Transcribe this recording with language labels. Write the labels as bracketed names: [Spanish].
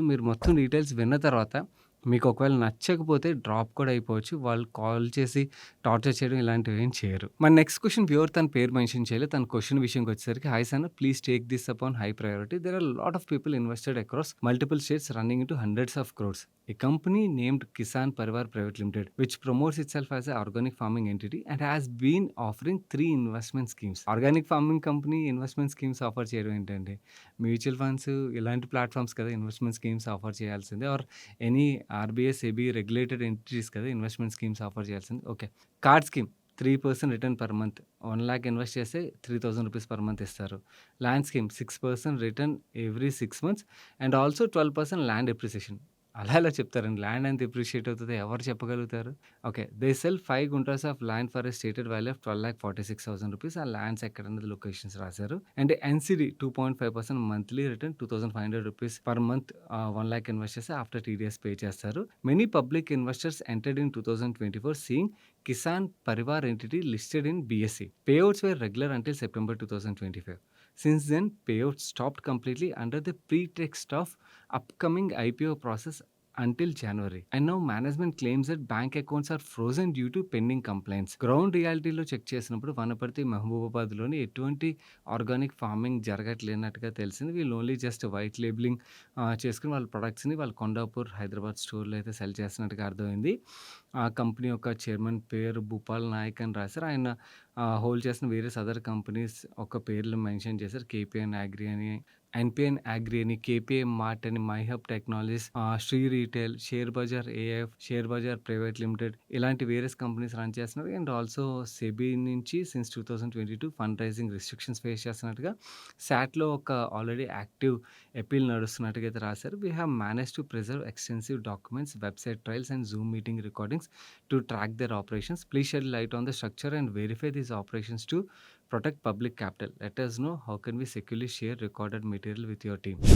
[Telugu] మీరు మొత్తం డీటెయిల్స్ విన్న తర్వాత మీకు ఒకవేళ నచ్చకపోతే డ్రాప్ కూడా అయిపోవచ్చు. వాళ్ళు కాల్ చేసి టార్చర్ చేయడం ఇలాంటివి ఏం చేయరు. మన నెక్స్ట్ క్వెషన్ వ్యూవర్ తన పేరు మెన్షన్ చేయలేదు. తన క్వెషన్ విషయంకి వచ్చేసరికి [English] Hi సన్న please take this upon high priority. There are lot of people invested across multiple states running into hundreds of crores. A company named Kisan Parivar Private Limited, which promotes itself as an organic farming entity and has been offering 3 investment schemes. Organic farming company investment schemes offer [Telugu] చేయడం ఏంటండి? [English] Mutual funds ఇలాంటి platforms కదా investment schemes offer చేయాల్సింది. Are any RBI, SEBI regulated entities కదా ఇన్వెస్ట్‌మెంట్ స్కీమ్స్ ఆఫర్ చేయాల్సింది. Okay. Card scheme 3% return per month. 1,00,000 invest చేస్తే ₹3,000 per month ఇస్తారు. Land scheme 6% return every 6 months and also 12% land appreciation. [Telugu] అలా ఎలా చెప్తారండి? Land ఎంత appreciate అవుతదో ఎవరు చెప్పగలుగుతారు? Okay. [English] They sell 5 guntas of land for a stated value of ₹12,46,000. [Telugu] ఆ ల్యాండ్స్ ఎక్కడన్నది లొకేషన్స్ రాశారు. [English] And NCD 2.5% monthly return ₹2,500 per month 1,00,000 invest చేస్తే after TDS pay చేస్తారు. Many public investors entered in 2024 seeing Kisan Parivar entity listed in BSE. Payouts were regular until September 2025. Since then, payouts stopped completely under the pretext of upcoming IPO process until January. And now management claims that bank accounts are frozen due to pending complaints. [Telugu] Ground రియాలిటీలో check చేసినప్పుడు వనపర్తి మహబూబాబాద్‌లోని ఎటువంటి organic farming జరగట్లేనట్టుగా తెలిసింది. వీళ్ళు only just white labelling చేసుకొని వాళ్ళ ప్రొడక్ట్స్‌ని వాళ్ళ కొండాపూర్, హైదరాబాద్ స్టోర్‌లో అయితే సెల్ చేస్తున్నట్టుగా అర్థమైంది. ఆ కంపెనీ యొక్క చైర్మన్ పేరు భూపాల్ నాయక్ అని రాశారు. ఆయన హోల్డ్ చేసిన వేరియస్ అదర్ కంపెనీస్ ఒక పేర్లు మెన్షన్ చేశారు. కేపీఎన్ అగ్రి అని, ఎన్‌పిఎన్ అగ్రి అని, కేపీఎం మార్ట్ అని, మైహబ్ technologies, Shri retail, share Bazar AF, share Bazar private limited ఇలాంటి వేరియస్ కంపెనీస్ రన్ చేస్తున్నారు. అండ్ ఆల్సో సెబీ నుంచి since 2022 fund raising restrictions face చేస్తున్నట్టుగా సాట్‌లో ఒక ఆల్రెడీ యాక్టివ్ అపీల్ నడుస్తున్నట్టుగా అయితే రాశారు. [English] We have managed to preserve extensive documents, website trials and Zoom meeting recordings to track their operations. Please shed light on the structure and verify these operations to protect public capital. Let us know how can we securely share recorded material with your team.